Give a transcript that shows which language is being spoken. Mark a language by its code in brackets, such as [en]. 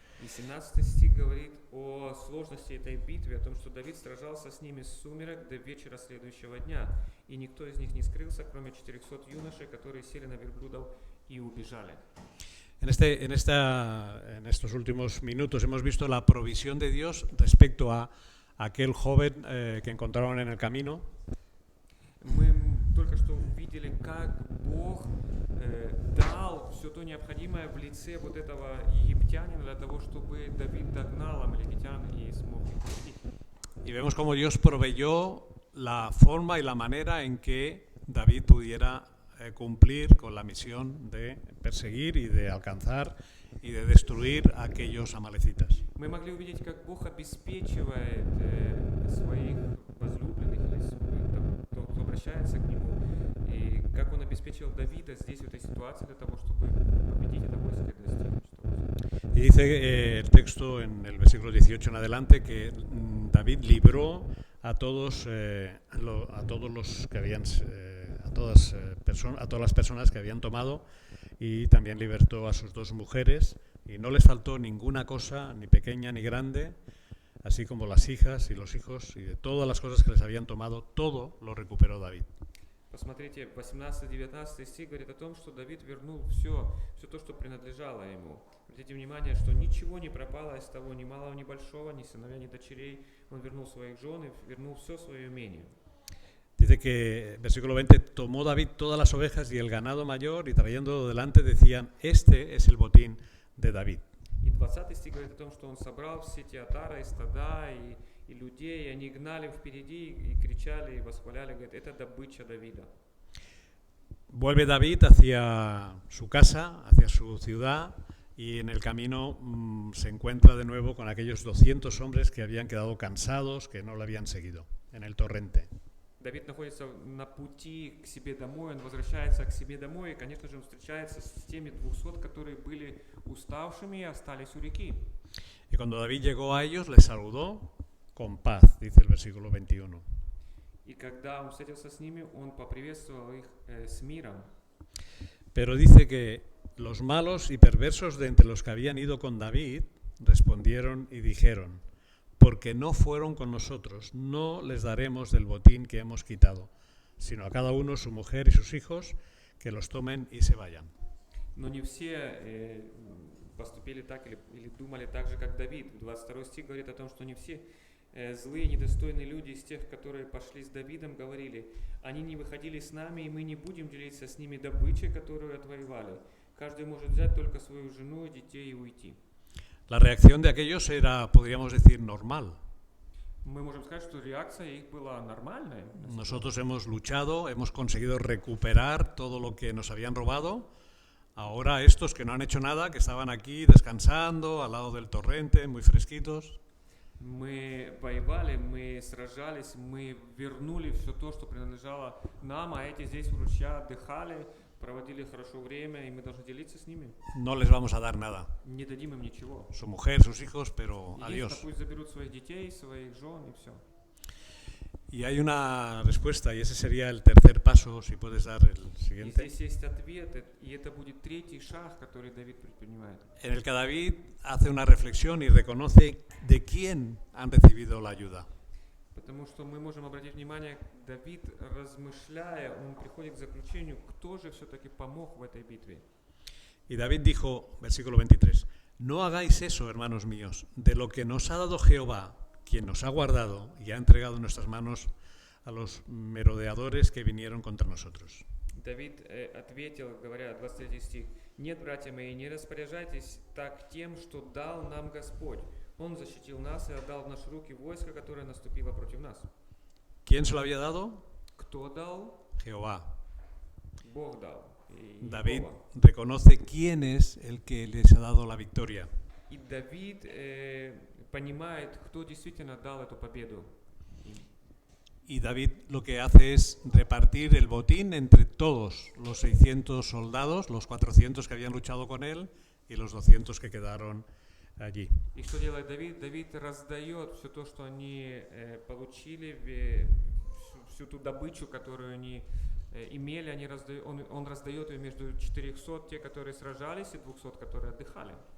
[ru] И 17 стих говорит о сложности этой битвы, о том, что Давид сражался с ними с сумерек до вечера следующего дня, и никто из них не скрылся, кроме 400 юношей, которые сели на верблюдов и убежали. [es] En estos últimos minutos hemos visto la provisión de Dios respecto a aquel joven que encontraron en el camino. [ru] Мы только что увидели, как Бог дал все то необходимое в лице вот этого египтянина для того, чтобы Давид догнал амаликитян и смог их победить. [es] Y vemos cómo Dios proveyó la forma y la manera en que David pudiera cumplir con la misión de perseguir y de alcanzar y de destruir a aquellos amalecitas. [ru] Мы могли увидеть, как Бог обеспечивает своих возлюбленных, или кто обращается к Нему, и как Он обеспечил Давида здесь, в этой ситуации, для того, чтобы победить это войско и достигнуть что-то. [es] Y dice el texto en el versículo 18 en adelante que David libró a todos los que habían a todas las personas que habían tomado, y también libertó a sus 2 mujeres, y no les faltó ninguna cosa, ni pequeña ni grande, así como las hijas y los hijos, y de todas las cosas que les habían tomado, todo lo recuperó David. [ru] Посмотрите, 18-19 стих говорит о том, что Давид вернул все то, что принадлежало ему. Обратите внимание, что ничего не пропало из того, ни малого, ни большого, ни сыновья, ни дочерей. Он вернул своих жен и вернул все свое имение. [es] Dice que, versículo 20, tomó David todas las ovejas y el ganado mayor, y trayéndolo delante decían, este es el botín de David. [ru] И 20 стих говорит о том, что он собрал все те отары, и стада, и людей, и они гнали впереди, и кричали, и восхваляли, говорит, это добыча Давида. [es] Vuelve David hacia su casa, hacia su ciudad, y en el camino se encuentra de nuevo con aquellos 200 hombres que habían quedado cansados, que no le habían seguido, en el torrente. [ru] Давид находится на пути к себе домой, он возвращается к себе домой, и, конечно же, он встречается с теми 200, которые были уставшими и остались у реки. [es] Y cuando David llegó a ellos, les saludó con paz, dice el versículo 21. [ru] И когда он встретился с ними, он поприветствовал их с миром. [es] Pero dice que los malos y perversos de entre los que habían ido con David respondieron y dijeron, porque no fueron con nosotros, no les daremos del botín que hemos quitado, sino a cada uno su mujer y sus hijos, que los tomen y se vayan. [ru] Но не все поступили так или думали так же, как Давид. 22 стих говорит о том, что не все злые, недостойные люди из тех, которые пошли с Давидом, говорили, они не выходили с нами, и мы не будем делиться с ними добычей, которую отвоевали. Каждый может взять только свою жену и детей и уйти. [es] La reacción de aquellos era, podríamos decir, normal. [ru] Мы можем сказать, что реакция их была нормальная. [es] Nosotros hemos luchado, hemos conseguido recuperar todo lo que nos habían robado. Ahora estos que no han hecho nada, que estaban aquí descansando al lado del torrente, muy fresquitos. [ru] Мы воевали, мы сражались, мы вернули все то, что принадлежало нам, а эти здесь у ручья отдыхали, проводили хорошо время, и мы должны делиться с ними. [es] No les vamos a dar nada. [ru] Не дадим им ничего. [es] Su mujer, sus hijos, pero adiós. [ru] Пусть заберут своих детей, своих жен и все. [es] Y hay una respuesta, y ese sería el tercer paso, si puedes dar el siguiente. [ru] И здесь есть ответ, и это будет третий шаг, который Давид предпринимает. [es] En el que David hace una reflexión y reconoce de quién han recibido la ayuda. [ru] Потому что мы можем обратить внимание, Давид, размышляя, он приходит к заключению, кто же все-таки помог в этой битве. [es] Y David dijo, versículo 23, no hagáis eso, hermanos míos, de lo que nos ha dado Jehová, quien nos ha guardado y ha entregado en nuestras manos a los merodeadores que vinieron contra nosotros. [ru] Давид ответил, говоря, 23 стих, «Нет, братья мои, не распоряжайтесь так тем, что дал нам Господь. Он защитил нас и отдал в наши руки войско, которое наступило против нас». [es] ¿Quién se lo había dado? [ru] Кто дал? [es] Jehová. [ru] Бог дал. [es] David reconoce quién es el que les ha dado la victoria. [ru] И Давид понимает, кто действительно дал эту победу. [es] Y David lo que hace es repartir el botín entre todos los 600 soldados, los 400 que habían luchado con él y los 200 que quedaron allí. [ru] И что делает Давид? Давид раздает все то, что они получили, всю ту добычу, которую они имели, он раздает ее между 400, те, которые сражались, и 200, которые отдыхали.